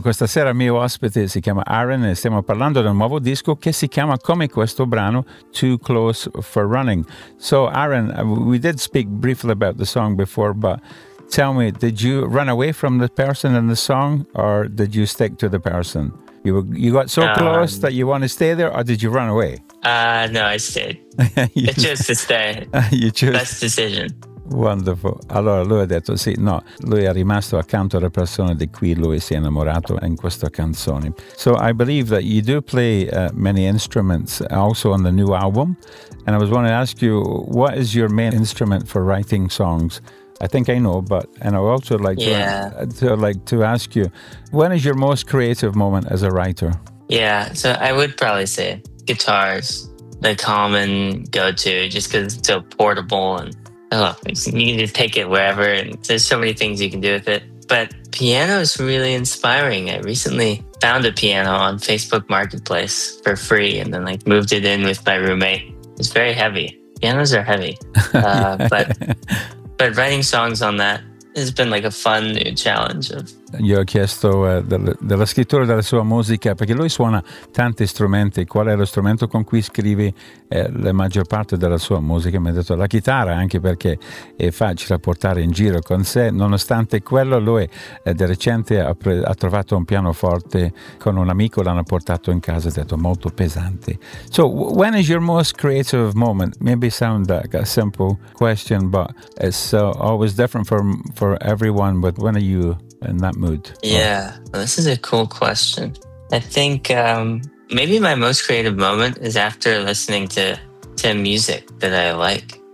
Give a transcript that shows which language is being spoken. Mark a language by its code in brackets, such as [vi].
[it] Questa sera il mio ospite si chiama Aaron e stiamo parlando del nuovo disco che si chiama, come questo brano, Too Close for Running. [en] So Aaron, we did speak briefly about the song before, but tell me, did you run away from the person in the song or did you stick to the person? You got so close that you want to stay there, or did you run away? No, I stayed. I chose to stay. You chose. Best decision. Wonderful. [it] Allora lui ha detto sì, no, lui è rimasto accanto alla persona di cui lui si è innamorato in questa canzone. [en] So I believe that you do play many instruments also on the new album, and I was wanting to ask you, what is your main instrument for writing songs? I think I know, but and I also like to, to ask you, when is your most creative moment as a writer? Yeah, so I would probably say guitars, the common go-to, just because it's so portable and you can just take it wherever, and there's so many things you can do with it. But piano is really inspiring. I recently found a piano on Facebook Marketplace for free, and then like moved it in with my roommate. It's very heavy. Pianos are heavy. But writing songs on that has been like a fun new challenge. [it] Gli ho chiesto dello scrittore della sua musica, perché lui suona tanti strumenti. Qual è lo strumento con cui scrivi la maggior parte della sua musica? Mi ha detto la chitarra, anche perché è facile a portare in giro con sé. Nonostante quello, lui di recente ha trovato un pianoforte con un amico, l'hanno portato in casa, ha detto molto pesante. [en] So, when is your most creative moment? Maybe sound like a simple question, but it's always different for everyone. But when are you in that mood? Yeah, this is a cool question. I think maybe my most creative moment is after listening to music that I like.